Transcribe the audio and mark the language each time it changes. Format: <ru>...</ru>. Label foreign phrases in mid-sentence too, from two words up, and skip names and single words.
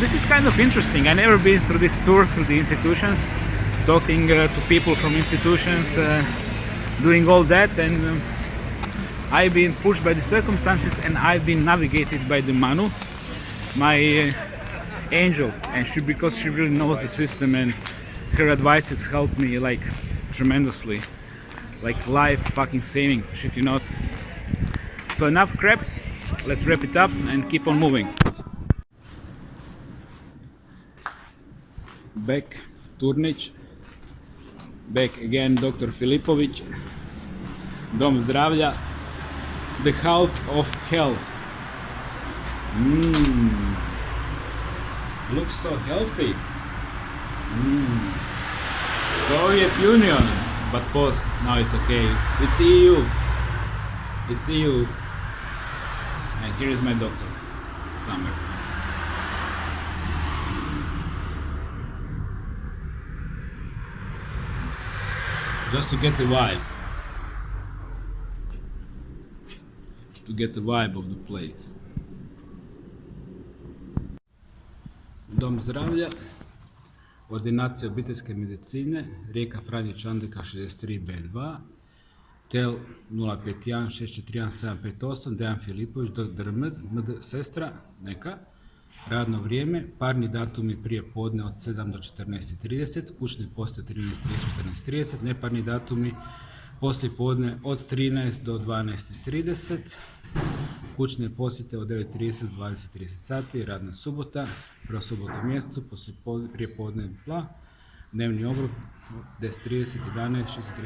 <en>This is kind of interesting. I've never been through this tour through the institutions, talking to people from institutions, doing all that, and I've been pushed by the circumstances, and I've been navigated by the Manu, my angel, and because she really knows the system, and her advice has helped me like tremendously, like life fucking saving shit, you know. So enough crap, let's wrap it up and keep on moving. Back Turnic, back again Dr.</en> <hr>Fililovic, Dom zdravlja,</hr> <en>the house of health. Looks so healthy. Soviet Union, but post, now it's okay. It's EU. It's EU. And here is my doctor, somewhere. Just to get the vibe. To get the vibe of the place.</en> <hr>Dom zdravlja, ordinacija obiteljske medicine, Rijeka Franje Čandeka 63B2, tel 051 641 758, Dejan Filipović, dr. MD sestra, neka, radno vrijeme, parni datumi prije podne od 7 do 14:30, kućne poste 13:30 14:30, neparni datumi poslije podne od 13 do 12:30, kućne posjete od 9:30 do 20:30 sati, radna subota, prva subota u mjesecu, prije podne bla, dnevni obrok 10:30 11 16:30 17.</hr>